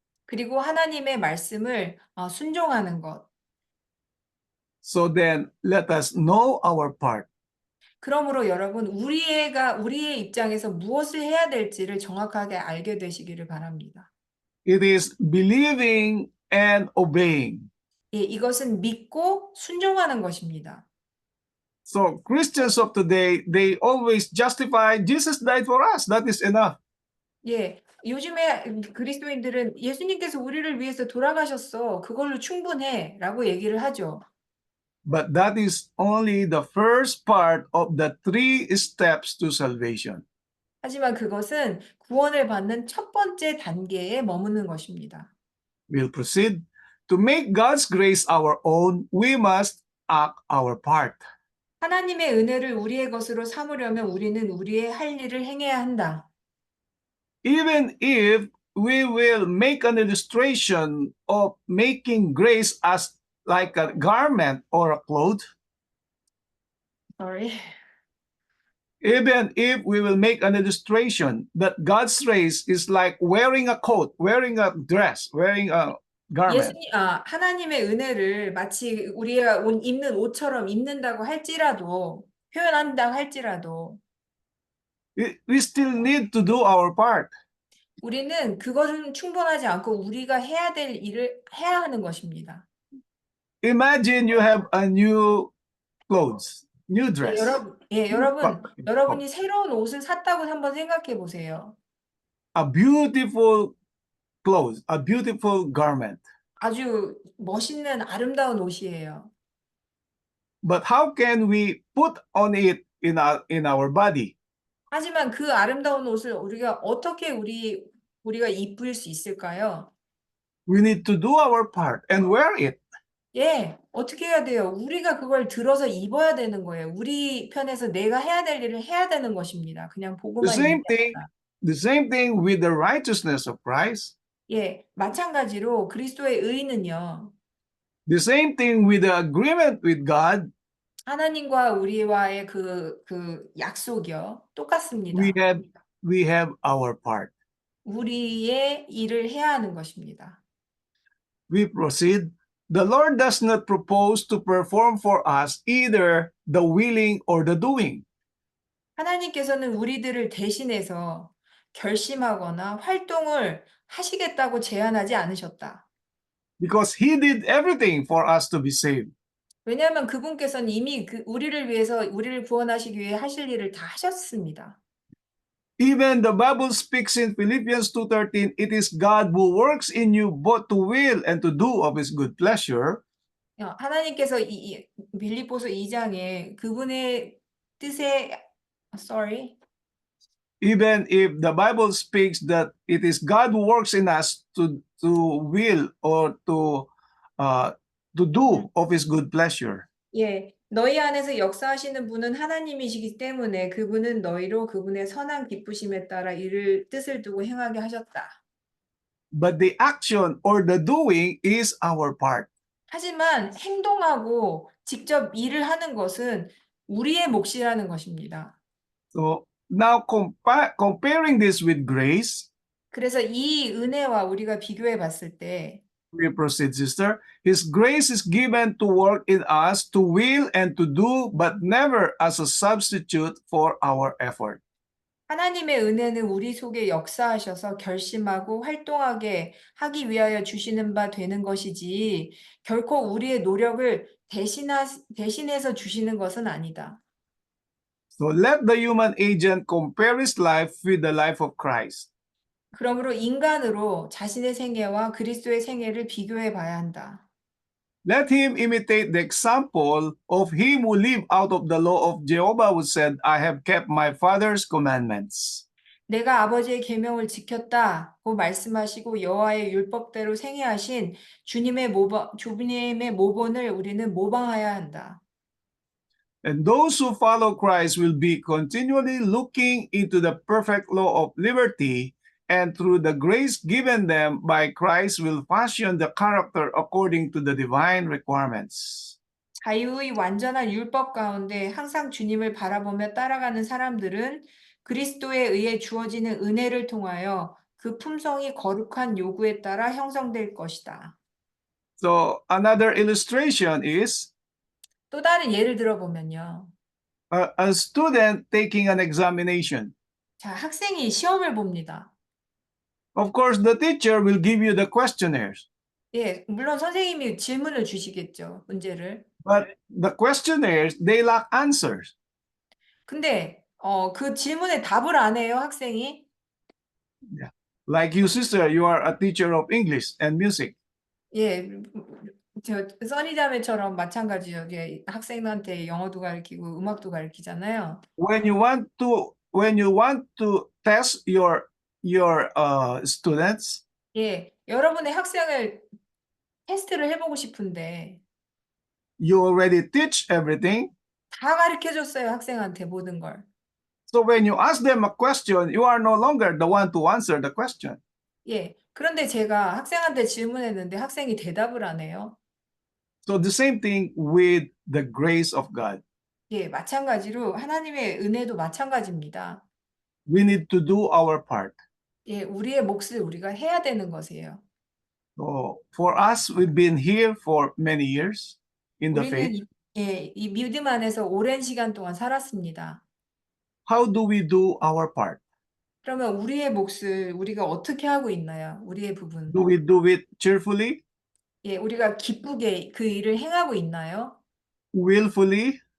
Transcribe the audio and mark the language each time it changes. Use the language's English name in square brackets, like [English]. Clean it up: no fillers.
[Korean] 그리고 하나님의 말씀을 순종하는 것. [English] So then, let us know our part. [Korean] 그러므로 여러분, 우리의 입장에서 무엇을 해야 될지를 정확하게 알게 되시기를 바랍니다. [English] It is believing and obeying. [Korean] 예, 이것은 믿고 순종하는 것입니다. [English] So Christians of today, they always justify Jesus died for us. That is enough. [Korean] 예, 요즘에 그리스도인들은 예수님께서 우리를 위해서 돌아가셨어. 그걸로 충분해. 라고 얘기를 하죠. [English] But that is only the first part of the 3 steps to salvation. [Korean] 하지만 그것은 구원을 받는 첫 번째 단계에 머무는 것입니다. [English] We'll proceed. To make God's grace our own, we must act our part. [Korean] 하나님의 은혜를 우리의 것으로 삼으려면 우리는 우리의 할 일을 행해야 한다. [English] Even if we will make an illustration of making grace as like a garment or a cloth, Sorry. even if we will make an illustration that God's grace is like wearing a coat, wearing a dress, wearing a garment. [Korean] 하나님의 은혜를 마치 우리가 입는 옷처럼 입는다고 할지라도 표현한다고 할지라도 [English] We still need to do our part. [Korean] 우리는 그것은 충분하지 않고 우리가 해야 될 일을 해야 하는 것입니다. [English] imagine you have a new clothes, new [Korean] 예, [English] dress. [Korean] 여러분이 새로운 옷을 샀다고 한번 생각해 보세요. [English] A beautiful clothes, a beautiful garment. [Korean] 아주 멋있는 아름다운 옷이에요. [English] But how can we put on it in our body? [Korean] 하지만 그 아름다운 옷을 우리가 어떻게 우리가 입을 수 있을까요? [English] We need to do our part and wear it. [Korean] 예, 어떻게 해야 돼요? 우리가 그걸 들어서 입어야 되는 거예요. 우리 편에서 내가 해야 될 일을 해야 되는 것입니다. 그냥 [English] The [Korean] 보고만 [English] same [Korean] 있는 게 [English] thing, [Korean] 아니라. [English] the same thing with the righteousness of Christ. [Korean] 예, 마찬가지로 그리스도의 의는요. [English] The same thing with the agreement with God. [Korean] 하나님과 우리와의 그 약속이요. 똑같습니다. [English] We have our part. [Korean] 우리의 일을 해야 하는 것입니다. [English] We proceed. The Lord does not propose to perform for us either the willing or the doing. [Korean] 하나님께서는 우리들을 대신해서 결심하거나 활동을 하시겠다고 제안하지 않으셨다. [English] Because He did everything for us to be saved. [Korean] 왜냐하면 그분께서는 이미 우리를 위해서 우리를 구원하시기 위해 하실 일을 다 하셨습니다. [English] Even the Bible speaks in Philippians 2:13, it is God who works in you both to will and to do of His good pleasure. [Korean] 하나님께서 이 빌립보서 2장에 그분의 뜻에 [English] Even if the Bible speaks that it is God who works in us to will or to do of His good pleasure. [Korean] 예, 너희 안에서 역사하시는 분은 하나님이시기 때문에 그분은 너희로 그분의 선한 기쁘심에 따라 이를 뜻을 두고 행하게 하셨다. [English] But the action or the doing is our part. [Korean] 하지만 행동하고 직접 일을 하는 것은 우리의 몫이라는 것입니다. [English] So now comparing this with grace, [Korean] 그래서 이 은혜와 우리가 비교해 봤을 때 [English] we proceed, sister. His grace is given to work in us to will and to do, but never as a substitute for our effort. [Korean] 하나님의 은혜는 우리 속에 역사하셔서 결심하고 활동하게 하기 위하여 주시는 바 되는 것이지 결코 우리의 노력을 대신해서 주시는 것은 아니다. [English] So let the human agent compare his life with the life of Christ. [Korean] 그러므로 인간으로 자신의 생애와 그리스도의 생애를 비교해 봐야 한다. [English] Let him imitate the example of him who lived out of the law of Jehovah, who said, I have kept my father's commandments. [Korean] 내가 아버지의 계명을 지켰다고 말씀하시고 여호와의 율법대로 생애하신 주님의 모본을 우리는 모방해야 한다. [English] And those who follow Christ will be continually looking into the perfect law of liberty, and through the grace given them by Christ will fashion the character according to the divine requirements. [Korean] 자유의 완전한 율법 가운데 항상 주님을 바라보며 따라가는 사람들은 그리스도에 의해 주어지는 은혜를 통하여 그 품성이 거룩한 요구에 따라 형성될 것이다. [English] So another illustration is [Korean] 또 다른 예를 들어보면요. [English] a student taking an examination. [Korean] 자, 학생이 시험을 봅니다. [English] Of course, the teacher will give you the questionnaires, [Korean] 예, 물론 선생님이 질문을 주시겠죠, 문제를. [English] but the questionnaires, they lack answers. [Korean] 근데 그 질문에 답을 안 해요, 학생이. [English] Like you, sister, you are a teacher of English and music. [Korean] 예, 저 써니자매처럼 마찬가지죠. 예, 학생한테 영어도 가르치고 음악도 가르치잖아요. [English] When you want to test your students, [Korean] 예, 여러분의 학생을 테스트를 해보고 싶은데 [English] you already teach everything. [Korean] 다 가르쳐줬어요, 학생한테 모든 걸. [English] So when you ask them a question, you are no longer the one to answer the question. [Korean] 예, 그런데 제가 학생한테 질문했는데 학생이 대답을 안 해요. [English] So the same thing with the grace of God. [Korean] 예, 마찬가지로 하나님의 은혜도 마찬가지입니다. [English] We need to do our part. [Korean] 예, 우리의 몫을 우리가 해야 되는 것이에요. [English] So for us, we've been here for many years in the faith. [Korean] 우리는 이 믿음 안에서 오랜 시간 동안 살았습니다. [English] How do we do our part? [Korean] 그러면 우리의 몫을 우리가 어떻게 하고 있나요? 우리의 부분. [English] Do we do it cheerfully? [Korean] 예, 우리가 기쁘게 그 일을 행하고 있나요? [English] willfully,